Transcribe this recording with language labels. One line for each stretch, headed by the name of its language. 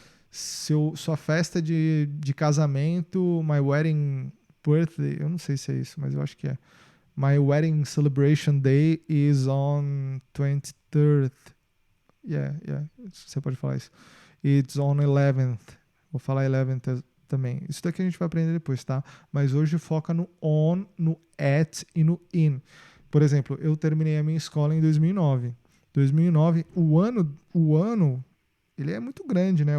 Portuguese: Sua festa de casamento,
English: my wedding birthday,
Portuguese: eu não sei se é isso, mas eu acho que é.
English: My wedding celebration day is on 23rd.
Portuguese: Yeah, você pode falar isso.
English: It's on 11th.
Portuguese: Vou falar 11th também. Isso daqui a gente vai aprender depois, tá? Mas hoje foca no on, no at e no in. Por exemplo, eu terminei a minha escola em 2009. 2009, o ano, ele é muito grande, né?